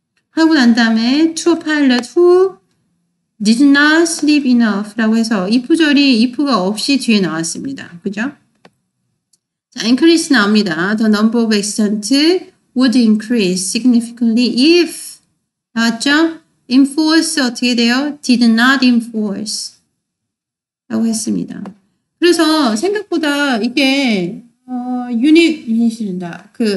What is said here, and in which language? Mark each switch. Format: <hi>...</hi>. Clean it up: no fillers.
<ko>하고 난 다음에</ko> <en>to a pilot who did not sleep enough</en> <ko>라고 해서 if절이 if가 없이 뒤에 나왔습니다. 그죠? 자, increase 나옵니다.</ko> <en>The number of accidents would increase significantly if 나왔죠?</en> <ko>enforce 어떻게 돼요?</ko> <en>did not enforce</en> <ko>라고 했습니다. 그래서 생각보다 이게 유닛이란다.</ko>